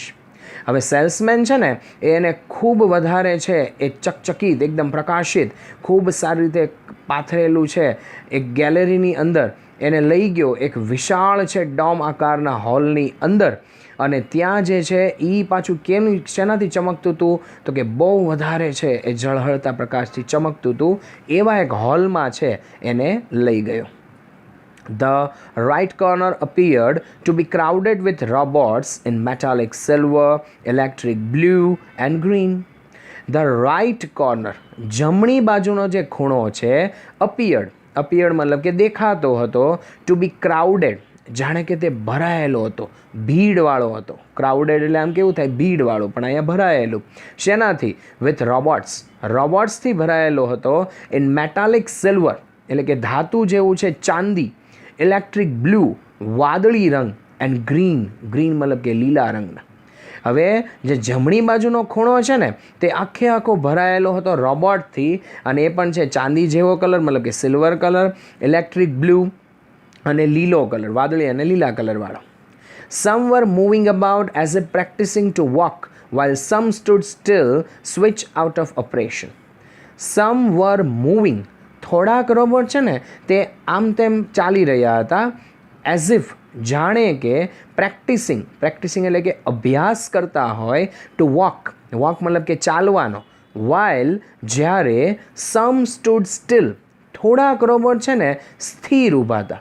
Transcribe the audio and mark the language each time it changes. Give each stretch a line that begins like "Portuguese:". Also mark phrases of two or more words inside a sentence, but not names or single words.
Gujarati: હવે સેલ્સમેન છે ને એને ખૂબ વધારે છે એ ચકચકિત, એકદમ પ્રકાશિત, ખૂબ સારી રીતે પાથરેલું છે એક ગેલેરીની અંદર એને લઈ ગયો એક વિશાળ છે ડોમ આકારના હોલની અંદર. અને ત્યાં જે છે એ પાછું શેનાથી ચમકતું હતું તો કે બહુ વધારે છે એ ઝળહળતા પ્રકાશથી ચમકતું હતું. એવા એક હોલમાં છે એને લઈ ગયો.
English: The right corner appeared to be crowded with robots in metallic silver, electric blue and green. The right corner,
Gujarati: જમણી બાજુનો જે ખૂણો છે, appeared મતલબ કે દેખાતો હતો.
English: To be crowded
Gujarati: જાણે કે તે ભરાયેલો હતો, ભીડવાળો હતો. ક્રાઉડેડ એટલે આમ કેવું થાય, ભીડવાળો, પણ અહીંયા ભરાયેલું. શેનાથી?
English: with robots,
Gujarati: રોબોટ્સથી ભરાયેલો હતો.
English: in metallic silver
Gujarati: એટલે કે ધાતુ જેવું છે, ચાંદી.
English: electric blue
Gujarati: વાદળી રંગ.
English: and green, green
Gujarati: મતલબ કે લીલા રંગના. હવે જે જમણી બાજુનો ખૂણો છે ને તે આખો ભરાયેલો હતો રોબોટથી, અને એ પણ છે ચાંદી જેવો કલર મતલબ કે
English: silver color, electric blue
Gujarati: અને લીલો કલર, વાદળી અને લીલા કલરવાળો.
English: some were moving about as a practicing to walk while some stood still, switch out of operation. Some were moving.
Gujarati: થોડાક રોબોટ છે ને તે આમ તેમ ચાલી રહ્યા હતા.
English: as if
Gujarati: જાણે કે
English: practicing, practicing
Gujarati: એટલે કે અભ્યાસ કરતા હોય.
English: to walk, walk
Gujarati: મતલબ કે ચાલવાનો. while જ્યારે
English: some stood still,
Gujarati: થોડાક રોબોટ છે ને સ્થિર ઊભા હતા.